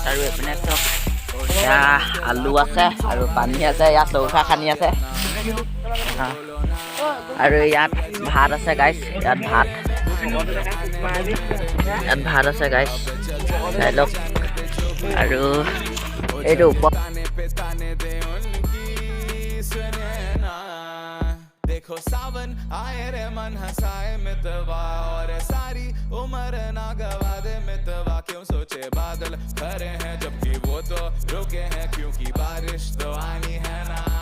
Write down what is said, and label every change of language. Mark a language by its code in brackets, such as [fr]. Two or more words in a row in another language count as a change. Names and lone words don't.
[as] আৰু এইপিনে চব এয়া আলু আছে আৰু পানী আছে, ইয়াত চৌকা খানি আছে আৰু ইয়াত ভাত আছে গাইছ, ইয়াত ভাত আছে গাইছ, চাই লওক। আৰু এইটো [hi] देखो सावन आए रे मन हंसाए मितवा और सारी उम्र ना गवा दे मितवा क्यों सोचे बादल खरे हैं जबकि वो तो रुके हैं क्योंकि बारिश तो आनी है ना।